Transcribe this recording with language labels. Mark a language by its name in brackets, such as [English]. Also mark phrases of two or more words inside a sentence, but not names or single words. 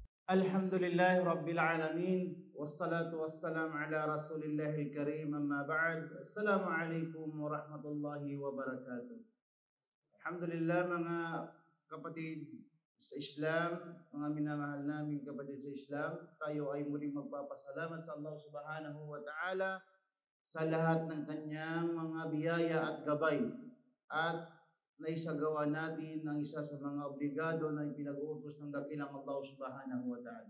[Arabic] الحمد لله رب العالمين والصلاة والسلام على رسول الله الكريم أما بعد. السلام عليكم ورحمة الله وبركاته. [Filipino] Alhamdulillah mga kapatid sa Islam, mga minamahal namin kapatid sa Islam, tayo ay muling magpapasalamat sa Allah [Arabic] سبحانه وتعالى [Filipino] sa lahat ng kanyang mga biyaya at gabay at naisagawa natin ang isa sa mga obligado na ipinag-uutos ng dakilang Allah [Arabic] سبحانه وتعالى.